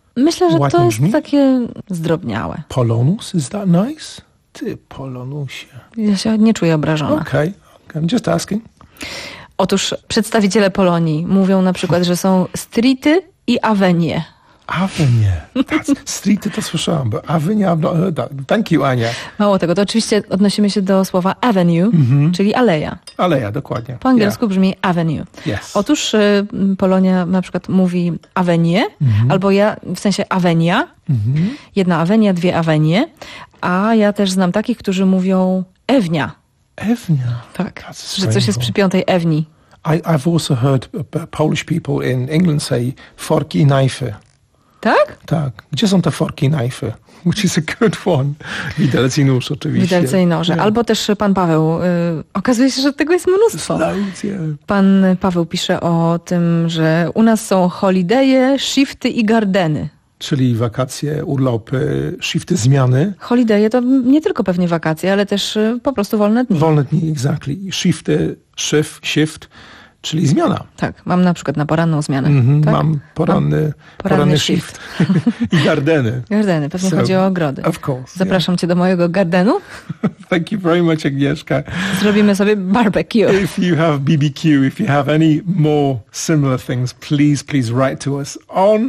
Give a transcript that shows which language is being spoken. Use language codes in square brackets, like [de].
[pl] Myślę, że to jest takie zdrobniałe. [en] Polonus, is that nice? [pl] Ty, Polonusie. Ja się nie czuję obrażona. [en] Okay. I'm just asking. [pl] Otóż przedstawiciele Polonii mówią na przykład, że są streety i avenie. Avenie. Streety to słyszałam, bo avenie, [en] I've not heard that. Thank you, Ania. [pl] Mało tego, to oczywiście odnosimy się do słowa avenue, czyli aleja. Aleja, dokładnie. Po angielsku brzmi avenue. [en] Yes. [pl] Otóż Polonia na przykład mówi avenie, albo ja, w sensie avenia. Jedna avenia, dwie avenie. A ja też znam takich, którzy mówią ewnia. Ewnia? Tak, że coś jest przy piątej ewni. [en] I've also heard Polish people in England say forki i knife. [pl] Tak? Tak. Gdzie są te forki i knife? [en] Which is a good one. [pl] Widelce i nóż oczywiście. Widelce i noże. Yeah. Albo też pan Paweł. Okazuje się, że tego jest mnóstwo. [en] Loads, yeah. [pl] Pan Paweł pisze o tym, że u nas są holidaye, shifty i gardeny. Czyli wakacje, urlopy, shifty, zmiany. Holidaye to nie tylko pewnie wakacje, ale też po prostu wolne dni. Wolne dni, exactly. Shifty, shift, czyli zmiana. Tak, mam na przykład na poranną zmianę. Tak? Mam poranny shift. I gardeny. Gardeny, pewnie chodzi o ogrody. [en] Of course. [pl] Zapraszam cię do mojego gardenu. [en] Thank you very much, Agnieszka. [pl] Zrobimy sobie barbecue. [en] If you have BBQ, if you have any more similar things, please, please write to us on